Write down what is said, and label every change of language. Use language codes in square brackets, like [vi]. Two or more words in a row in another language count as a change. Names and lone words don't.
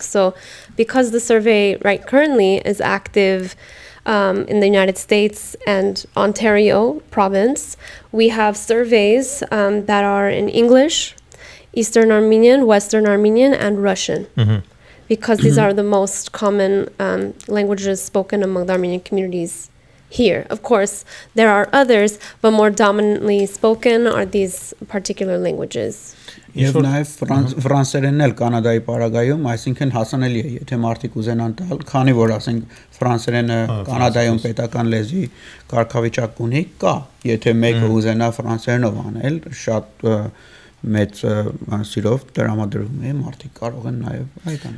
[en] So because the survey right currently is active in the United States and Ontario province, we have surveys that are in English, Eastern Armenian, Western Armenian, and Russian. Because these are the most common languages spoken among the Armenian communities here. Of course, there are others, but more dominantly spoken are these particular languages. [hy] Եվ նաև ֆրանսերենն էլ Կանադայի պարագայում, այսինքն հասանելի է, եթե մարդիկ ուզենան տալ, քանի որ ասենք ֆրանսերենը Կանադայում պետական լեզվի կարգավիճակ ունի, կա, եթե մեկը ուզենա ֆրանսերենով անել, շատ մեծ սիրով դրամադրում է, մարդիկ կարող են նաև այդ անել։